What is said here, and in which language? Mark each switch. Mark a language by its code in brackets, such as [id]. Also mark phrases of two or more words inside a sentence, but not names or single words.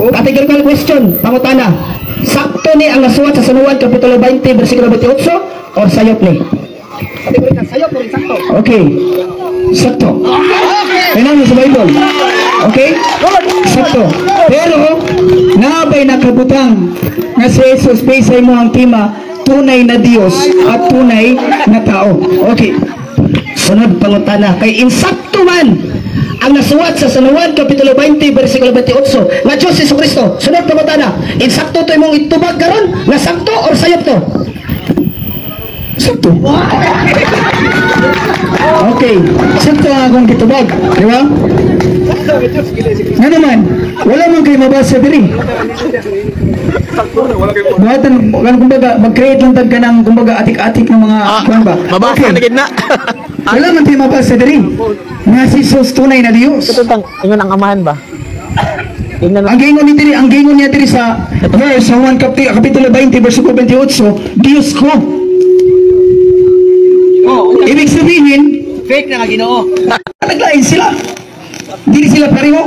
[en] Categorical question, [ceb] pangutana, sakto ni ang nasuwat sa San Juan Kapitulo 20, versikulo 28 or sayop ni? Categorical, sayop o insakto? Okay, sakto. Kailangan sa Bible. Okay? Sakto. Pero, nabay nakabutang nga si Jesus, basay mo ang tema, [tl] tunay na Diyos at tunay na tao. [ceb] Okay. Sunod pangutana, kay insakto man ang nasuwat sa San Juan Kapitulo 20, versikulo 28 nga Diyos Jesucristo. Sunod pangutana, insakto to imong itubag karon nga sakto or sayop to? Sakto. Okay. Sakto ang akong kitubag. Di ba? Nga naman, wala man kayo mabasa diri. Buhatan, kumbaga, mag-create lang tag ka ng, kumbaga, atik-atik ng mga, kuwan ba? Mabasa na gitna. Wala man kayo mabasa diri. Nga si Jesus tunay na Diyos. Ingon ang amahan ba? Ang gingon niya diri sa verse sa 1 Kapitulo 20, versikulo 28, Diyos ko. [tl] Ibig sabihin, [ceb] Fake na nga Ginoo. naglain sila. [tl] Hindi sila pareho.